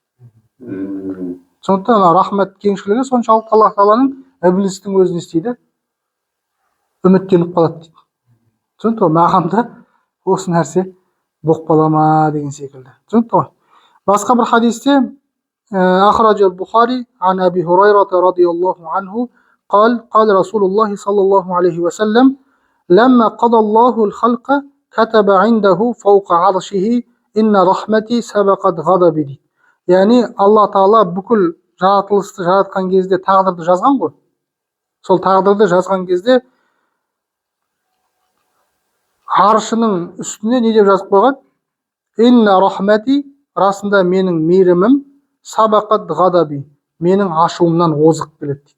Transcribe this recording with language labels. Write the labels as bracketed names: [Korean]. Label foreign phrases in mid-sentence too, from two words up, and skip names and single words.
[Kazakh] Сондықтан рахмет кеңшілігі соншалықты Аллах тағаланың иблистің өзін істейді, үміттеніп қалады дейді. Сондықтан маған да осы нәрсе болып қала ма деген секілді. Сондықтан басқа бір хадисте [Arabic] أخرج البخاري عن أبي هريرة رضي الله عنه قال رسول الله صلى الله عليه وسلم لما قضى الله الخلق كتب عنده فوق عرشه إن رحمتي سبقت غضبي дейді. [Kazakh] Яғни Алла тағала бүкіл жаратылысты жаратқан кезде тағдырды жазған ғой. Сол тағдырды жазған кезде аршының үстіне не деп жазып қойған? [Arabic] إن رحمتي, [Kazakh] расында менің мейірімім, [Arabic] سبقت غضبي, [Kazakh] менің ашуымнан озық келеді дейді.